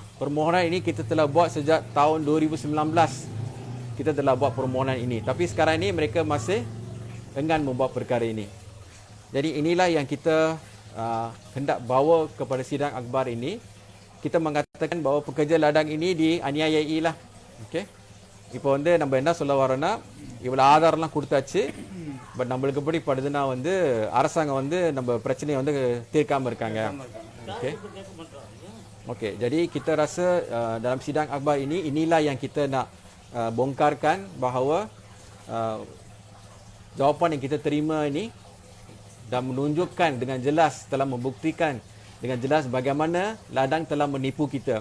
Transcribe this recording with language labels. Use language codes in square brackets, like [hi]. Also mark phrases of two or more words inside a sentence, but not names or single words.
[ms] Permohonan ini kita telah buat sejak tahun 2019. Kita telah buat permohonan ini. Tapi sekarang ini mereka masih enggan membuat perkara ini. Jadi inilah yang kita hendak bawa kepada sidang akhbar ini. Kita mengatakan bahawa pekerja ladang ini dianiayai lah. Okay. [ta] இப்போ வந்து நம்ம என்ன சொல்ல வரோம்னா இவ்வளோ ஆதாரம்லாம் கொடுத்தாச்சு. பட் நம்மளுக்கு எப்படி படுதுன்னா வந்து அரசாங்கம் வந்து நம்ம பிரச்சனையை வந்து தீர்க்காமல் இருக்காங்க. [ms] Okay. Okay. Jadi kita rasa dalam sidang akhbar ini, inilah yang kita nak bongkarkan bahawa jawapan yang kita terima ini dan menunjukkan dengan jelas, telah membuktikan dengan jelas bagaimana ladang telah menipu kita.